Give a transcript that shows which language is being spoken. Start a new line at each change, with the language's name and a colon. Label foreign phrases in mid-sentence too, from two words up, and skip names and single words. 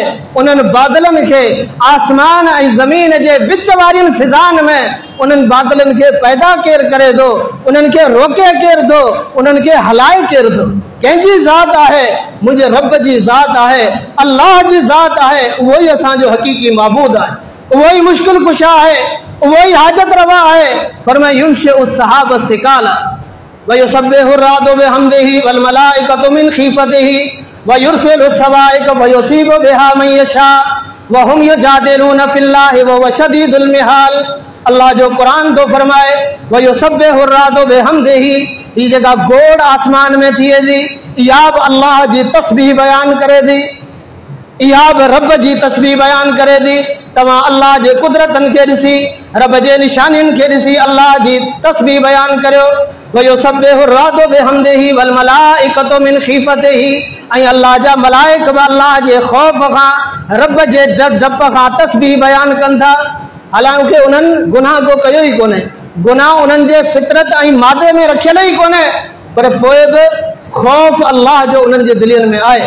Sindhi: उन्हनि बादलनि खे आसमान ऐं ज़मीन जे विच वारियुनि फिज़ान में उन्हनि बादलनि खे पैदा केरु करे थो, उन्हनि खे रोके केरु थो, उन्हनि खे हलाए केरु थो? कंहिंजी ज़ात आहे? मुंहिंजे रब जी ज़ात आहे, अल्लाह जी ज़ात आहे। उहो ई असांजो हक़ीक़ी माबूद आहे, उहो ई मुश्किल कुशा आहे, उहो ई हाजत रवा आहे।
Arabic: फरमाए ينشئ السحاب الثقال ويسبح الرعد بحمده والملائكة من خيفته ويرسل الصواعق ويصيب بها من يشاء وهم يجادلون في الله وهو شديد المحال.
Sindhi: अल्लाह जो कुरान तो फरमाए
Arabic: ويسبح الرعد بحمده,
Sindhi: ही जेका गोड़ आसमान में थिए थी इहा बि अल्लाह जी तस्बीह बयान करे थी, इहा बि रब जी तस्बीह बयान करे थी। तव्हां अल्लाह जे कुदरतनि खे ॾिसी, रब जे निशानियुनि खे ॾिसी अल्लाह जी तस्बीह बयान करियो।
Arabic: ويسبح الرعد بحمده والملائكة من خيفته,
Sindhi: ऐं अल्लाह जा मलाइक बि अल्लाह जे ख़ौफ़ खां, रब जे डप खां तस्बीह बयान कनि था। हालांकि उन्हनि गुनाह को कयो ई कोन्हे, गुनाह उन्हनि जे फितरत ऐं मादे में रखियल ई कोन्हे, पर पोइ बि ख़ौफ़ अल्लाह जो उन्हनि जे दिलनि में आहे।